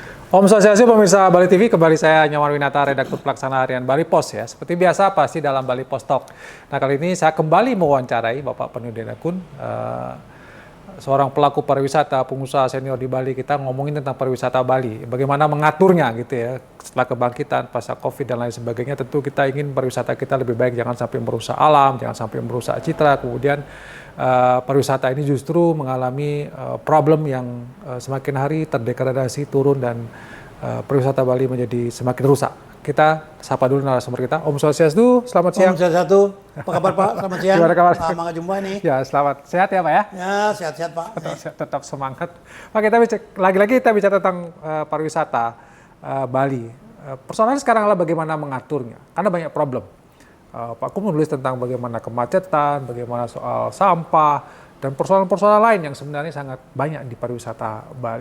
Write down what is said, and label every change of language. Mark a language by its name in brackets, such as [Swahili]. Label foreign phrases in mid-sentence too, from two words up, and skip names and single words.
[Sanskrit] Om Swastiastu, [Indonesian] pemirsa Bali TV, kembali saya Nyoman Winata, redaktur pelaksana harian Bali Pos ya. Seperti biasa pasti dalam Bali Pos Talk. Nah kali ini saya kembali mewawancarai Bapak Panudin Akun, seorang pelaku pariwisata, pengusaha senior di Bali. Kita ngomongin tentang pariwisata Bali, bagaimana mengaturnya gitu ya. Setelah kebangkitan, pasca COVID dan lain sebagainya, tentu kita ingin pariwisata kita lebih baik, jangan sampai merusak alam, jangan sampai merusak citra. Kemudian pariwisata ini justru mengalami problem yang semakin hari terdegradasi, turun, dan pariwisata Bali menjadi semakin rusak. Kita sapa dulu narasumber kita. [Sanskrit] Om Swastiastu, [Indonesian] selamat siang. [Sanskrit] Om Swastiastu, [Indonesian] apa kabar Pak? Selamat siang. Gimana kabar? Lama nggak jumpa nih. Ya, selamat. Sehat ya Pak ya? Ya, sehat-sehat Pak. Tetap semangat. Pak, kita lagi-lagi kita bicara tentang pariwisata Bali. Persoalannya sekarang adalah bagaimana mengaturnya, karena banyak problem. Pak Kum menulis tentang bagaimana kemacetan, bagaimana soal sampah, dan persoalan-persoalan lain yang sebenarnya sangat banyak di pariwisata Bali.